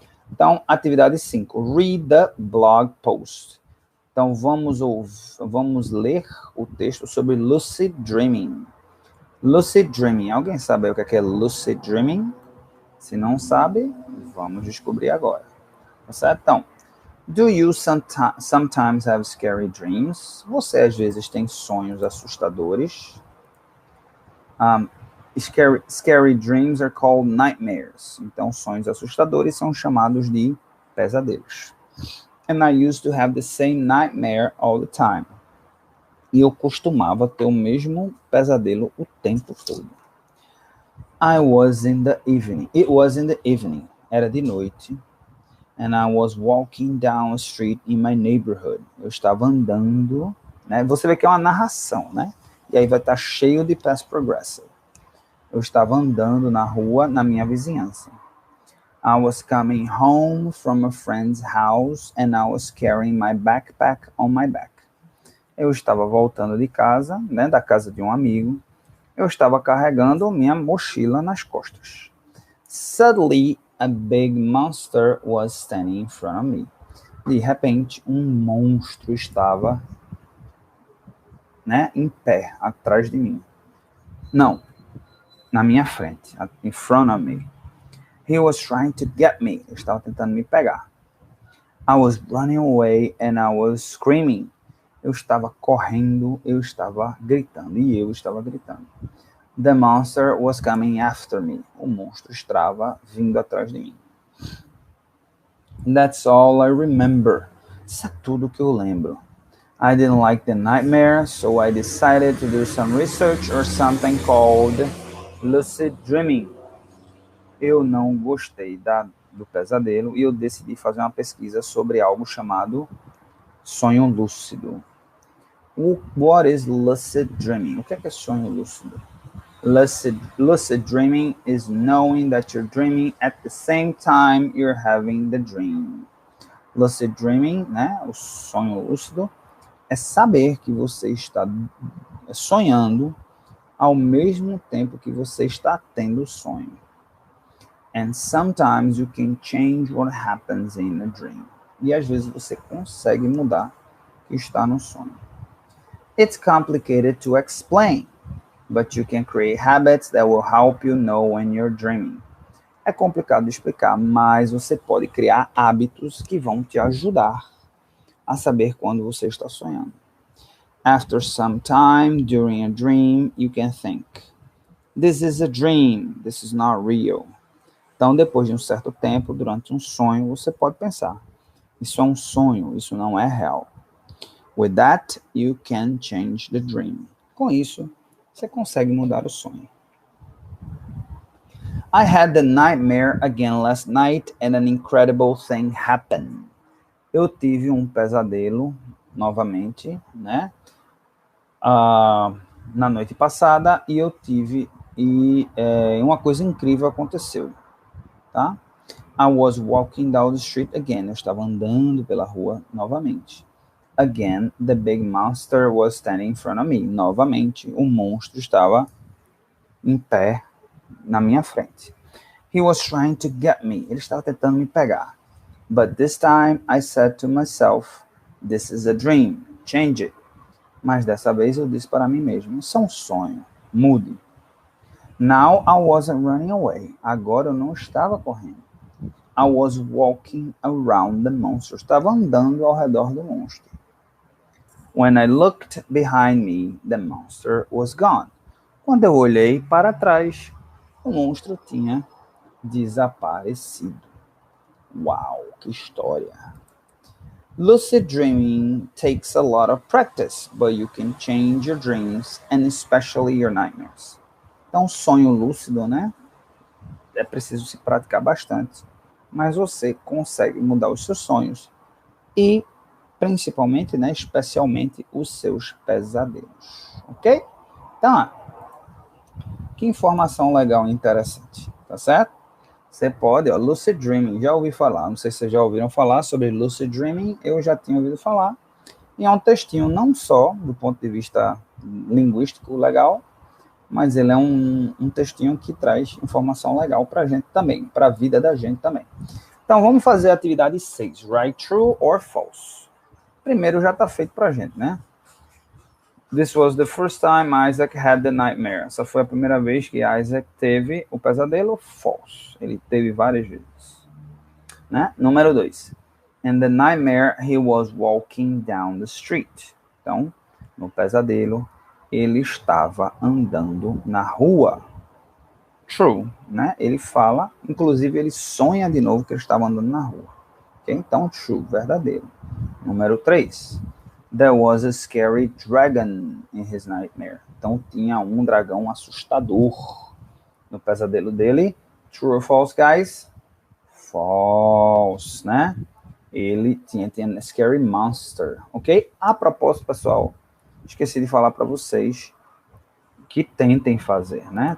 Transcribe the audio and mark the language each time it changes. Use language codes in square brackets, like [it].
[pt] Então, atividade 5. [en] Read the blog post. [pt] Então, vamos ler o texto sobre lucid dreaming. Lucid dreaming. Alguém sabe o que é lucid dreaming? Se não sabe, vamos descobrir agora. Tá certo? [en] Então, do you sometimes have scary dreams? [pt] Você às vezes tem sonhos assustadores? [en] Scary dreams are called nightmares. [pt] Então, sonhos assustadores são chamados de pesadelos. [en] And I used to have the same nightmare all the time. [pt] E eu costumava ter o mesmo pesadelo o tempo todo. [en] It was in the evening. [pt] Era de noite. [en] And I was walking down a street in my neighborhood. [pt] Eu estava andando, né? Você vê que é uma narração, né? E aí vai estar cheio de past progressive. Eu estava andando na rua, na minha vizinhança. [en] I was coming home from a friend's house and I was carrying my backpack on my back. [pt] Eu estava voltando de casa, né, da casa de um amigo. Eu estava carregando minha mochila nas costas. [en] Suddenly, a big monster was standing in front of me. [pt] De repente, um monstro estava, né, em pé, atrás de mim. Não, na minha frente, [en] in front of me. He was trying to get me. [pt] Ele estava tentando me pegar. [en] I was running away and I was screaming. [pt] Eu estava correndo, eu estava gritando, e eu estava gritando. [en] The monster was coming after me. [pt] O monstro estava vindo atrás de mim. [en] That's all I remember. [pt] Isso é tudo que eu lembro. [en] I didn't like the nightmare, so I decided to do some research or something called lucid dreaming. [pt] Eu não gostei do pesadelo e eu decidi fazer uma pesquisa sobre algo chamado sonho lúcido. [en] What is lucid dreaming? [pt] O que é sonho lúcido? [en] Lucid dreaming is knowing that you're dreaming at the same time you're having the dream. [pt] Lucid dreaming, né, o sonho lúcido, é saber que você está sonhando ao mesmo tempo que você está tendo o sonho. [en] And sometimes you can change what happens in a dream. [pt] E às vezes você consegue mudar o que está no sonho. [en] It's complicated to explain, but you can create habits that will help you know when you're dreaming. [pt] É complicado de explicar, mas você pode criar hábitos que vão te ajudar a saber quando você está sonhando. [en] After some time during a dream, you can think, this is a dream, this is not real. [pt] Então, depois de um certo tempo, durante um sonho, você pode pensar, isso é um sonho, isso não é real. [en] With that, you can change the dream. [pt] Com isso, você consegue mudar o sonho. [en] I had the nightmare again last night and an incredible thing happened. [pt] Eu tive um pesadelo novamente, né? Na noite passada e uma coisa incrível aconteceu, tá? [en] I was walking down the street again. [pt] Eu estava andando pela rua novamente. [en] Again, the big monster was standing in front of me. [pt] Novamente, o monstro estava em pé na minha frente. [en] He was trying to get me. [pt] Ele estava tentando me pegar. [en] But this time I said to myself, this is a dream. Change it. [pt] Mas dessa vez eu disse para mim mesmo, isso é um sonho. Mude. [en] Now I wasn't running away. [pt] Agora eu não estava correndo. [en] I was walking around the monster. [pt] Estava andando ao redor do monstro. [en] When I looked behind me, the monster was gone. [pt] Quando eu olhei para trás, o monstro tinha desaparecido. Uau, que história! [en] Lucid dreaming takes a lot of practice, but you can change your dreams and especially your nightmares. [pt] Então, sonho lúcido, né? É preciso se praticar bastante, mas você consegue mudar os seus sonhos e principalmente, né, especialmente os seus pesadelos, ok? Então, que informação legal e interessante, tá certo? Você pode, ó, Lucid Dreaming, já ouvi falar, não sei se vocês já ouviram falar sobre Lucid Dreaming, eu já tinha ouvido falar, e é um textinho não só do ponto de vista linguístico legal, mas ele é um textinho que traz informação legal para a gente também, para a vida da gente também. Então, vamos fazer a atividade 6, [en] write true or false. [pt] Primeiro já está feito para a gente, né? [en] This was the first time Isaac had the nightmare. [pt] Essa foi a primeira vez que Isaac teve o pesadelo. False. Ele teve várias vezes. Né? Número 2. [en] In the nightmare, he was walking down the street. [pt] Então, no pesadelo, ele estava andando na rua. True, né? Ele fala, inclusive ele sonha de novo que ele estava andando na rua. Okay? Então, true, verdadeiro. Número 3. [en] There was a scary dragon in his nightmare. [pt] Então, tinha um dragão assustador no pesadelo dele. [en] True or false, guys? [pt] False, né? Ele tinha [en] a scary monster, [pt] ok? A propósito, pessoal, esqueci de falar para vocês que tentem fazer, né?